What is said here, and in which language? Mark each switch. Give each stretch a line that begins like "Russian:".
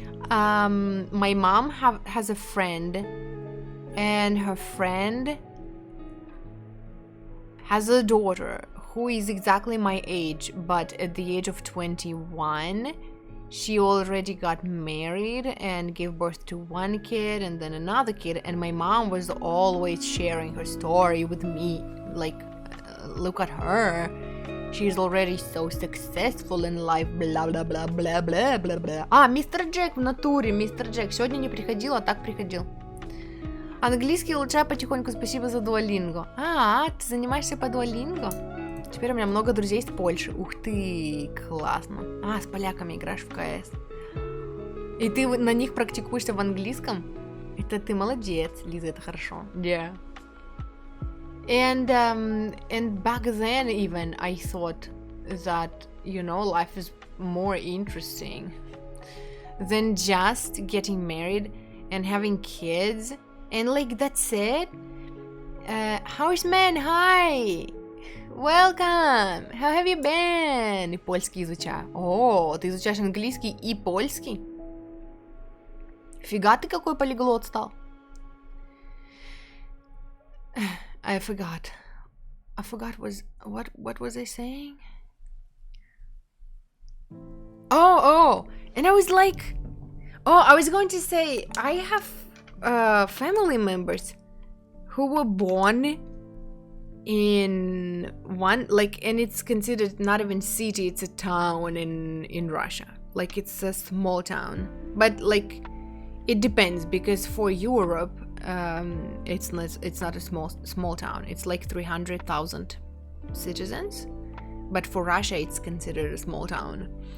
English: My mom has a friend, and her friend has a daughter who is exactly my age, but at the age of 21, she already got married and gave birth to one kid and then another kid, and my mom was always sharing her story with me, like, look at her, she's already so successful in life, bla бла бла бла бла бла бла.
Russian: А, мистер Джек в натуре, мистер Джек. Сегодня не приходил, а так приходил. Английский улучшаю потихоньку, спасибо за дуолинго. А, ты занимаешься по дуолинго? Теперь у меня много друзей из Польши. Ух ты, классно. А, с поляками играешь в КС. И ты на них практикуешься в английском? Это ты молодец, Лиза, это хорошо.
English: Yeah. And back then even I thought that, you know, life is more interesting than just getting married and having kids and like that's it. Houseman, hi! Welcome! How have you been?
Russian: И польский изучаю. О, ты изучаешь английский и польский? Фига ты какой полиглот стал.
English: I forgot what was I saying? Oh, and I was like, I was going to say I have family members who were born in one, like, and it's considered not even city, it's a town in Russia, like it's a small town, but like it depends, because for Europe it's not a small town, it's like 300,000 citizens, but for Russia it's considered a small town.